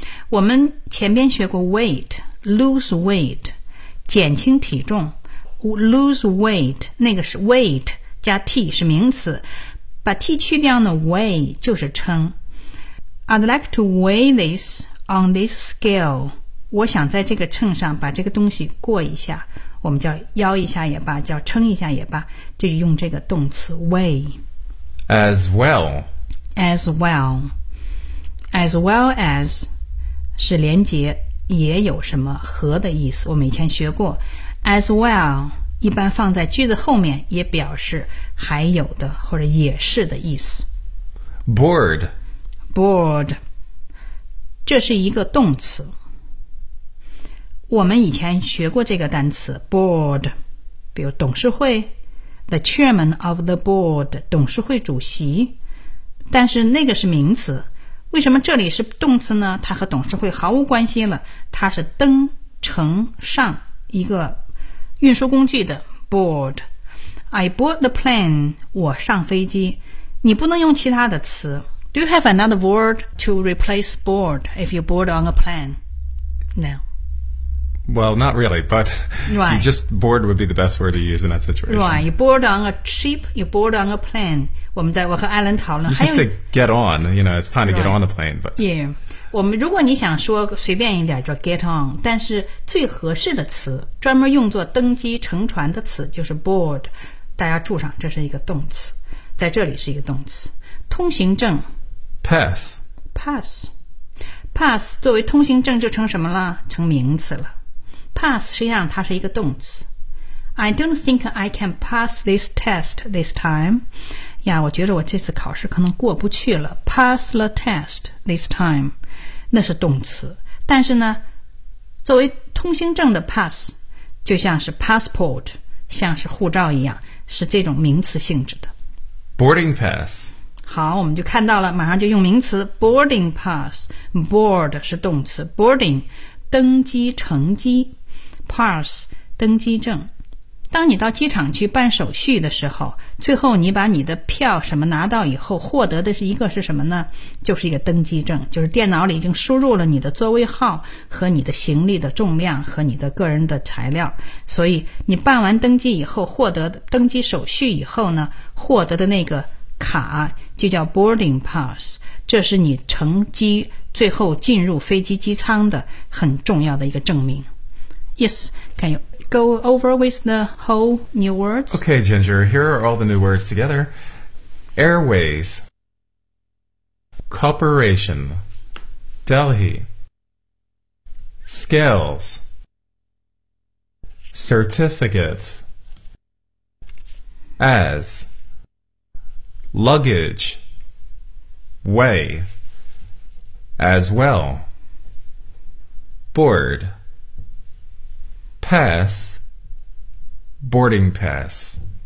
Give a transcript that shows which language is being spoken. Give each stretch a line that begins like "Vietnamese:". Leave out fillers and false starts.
Chinese: 我们前边学过 weight, lose weight, 减轻体重。 Lose weight, 那个是 weight, 加 t 是名词。把 t 去掉呢 weigh, 就是称。
English: I'd like to weigh this on this scale.
Chinese: 我想在这个秤上把这个东西过一下，我们叫腰一下也罢，叫称一下也罢，就用这个动词 weigh.
English: As well.
Chinese: As well. As well as 是连接也有什么和的意思，我们以前学过 as well 一般放在句子后面，也表示还有的或者也是的意思。
English: Bored.
Chinese: Bored. 这是一个动词，我们以前学过这个单词 board， 比如董事会
English: the chairman of the board，
Chinese: 董事会主席，但是那个是名词，为什么这里是动词呢？它和董事会毫无关系了，它是登乘上一个运输工具的 board。
English: I board the plane，
Chinese: 我上飞机。你不能用其他的词。
English: Do you have another word to replace board if you board on a plane? No. Well, not really, but right. Just board would be the best word to use in that situation. Right, you board on a ship, you board on a plane.
Chinese: 我们在我和艾伦讨论，
English: you can say get on, you know, it's time to get on the plane. But
Chinese: yeah, 我们如果你想说随便一点就 get on， 但是最合适的词专门用作登机乘船的词就是 board， 大家注上这是一个动词，在这里是一个动词。通行证
English: pass，
Chinese: pass， pass 作为通行证就成什么了，成名词了。 Pass 实际上它是一个动词。
English: I don't think I can pass this test this time.
Chinese: 呀，我觉得我这次考试可能过不去了。
English: Pass the test this time，
Chinese: 那是动词。但是呢，作为通行证的 pass 就像是 passport， 像是护照一样，是这种名词性质的。
English: Boarding pass。
Chinese: 好，我们就看到了，马上就用名词 boarding pass。 Board 是动词， boarding登机乘机 pass 登机证。当你到机场去办手续的时候，最后你把你的票什么拿到以后，获得的是一个是什么呢？就是一个登机证，就是电脑里已经输入了你的座位号和你的行李的重量和你的个人的材料。所以你办完登机以后，获得登机手续以后呢，获得的那个卡就叫 boarding pass， 这是你乘机最后进入飞机机舱的很重要的一个证明。
English: Yes, can you go over with the whole new words? Okay, Ginger, here are all the new words together. Airways, Corporation, Delhi, Scales, Certificate, As, Luggage, Way,As well, board, pass, boarding pass.